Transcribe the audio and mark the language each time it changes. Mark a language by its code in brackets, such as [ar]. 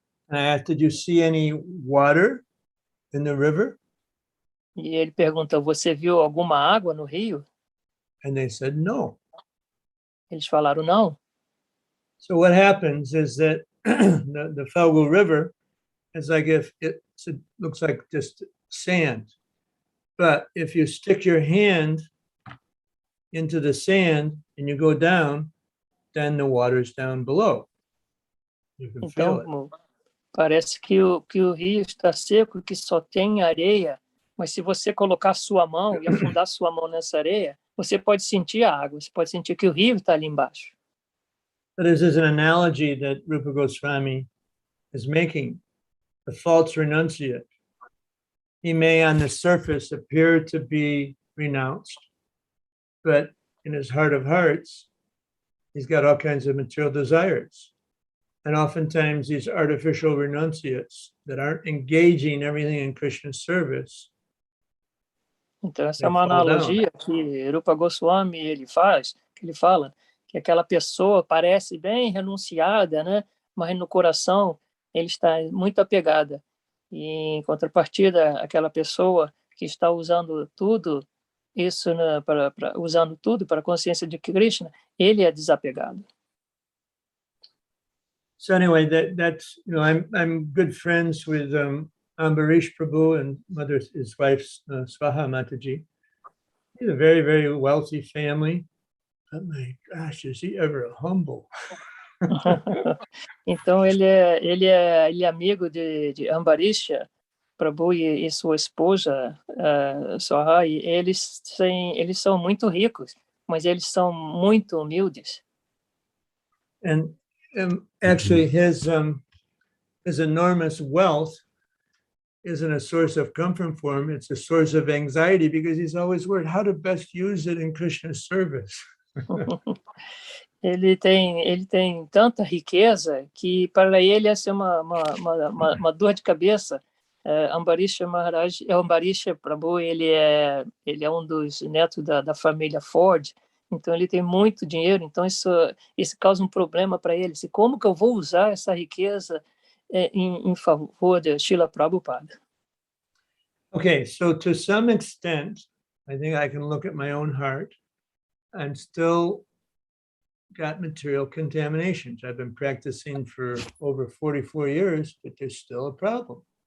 [en] I asked, did you see any water in the river? [pt] E ele perguntou, você viu alguma água no rio? [en] And they said no. [pt] Eles falaram não. [en] So what happens is that the Falgu River is like it looks like just sand. But if you stick your hand into the sand and you go down, then the water's down below. You can feel it. [pt] Parece que o rio está seco, que só tem areia, mas se você colocar sua mão e afundar sua mão nessa areia, você pode sentir a água, você pode sentir que o rio está ali embaixo. [en] But this is an analogy that Rupa Goswami is making. The false renunciate. He may on the surface appear to be renounced, but in his heart of hearts, he's got all kinds of material desires. And oftentimes these artificial renunciates that aren't engaging everything in Krishna's service. [pt] Então essa é uma analogia que Rupa Goswami ele fala que aquela pessoa parece bem renunciada, né? Mas no coração ele está muito apegada. E em contrapartida, aquela pessoa que está usando tudo isso, né, usando tudo para a consciência de Krishna, ele é desapegado. [en] So anyway, that's I'm good friends with Ambarish Prabhu and his wife Swaha Mataji. He's a very, very wealthy family. But my gosh, is he ever humble? [pt] Então ele é amigo de Ambarish Prabhu e sua esposa Swaha, e eles são muito ricos, mas eles são muito humildes. [en] And actually, his enormous wealth isn't a source of comfort for him; it's a source of anxiety because he's always worried how to best use it in Krishna's service. [pt] Ele tem tanta riqueza que para ele essa é uma dor de cabeça, Ambarisha Maharaj, Ambarisha Prabhu, ele é um dos netos da família Ford, então ele tem muito dinheiro, então isso causa um problema para ele. Como que eu vou usar essa riqueza em favor de Srila Prabhupada? [en] Okay, so to some extent, I think I can look at my own heart and still got material contaminations. I've been practicing for over 44 years, but there's still a problem.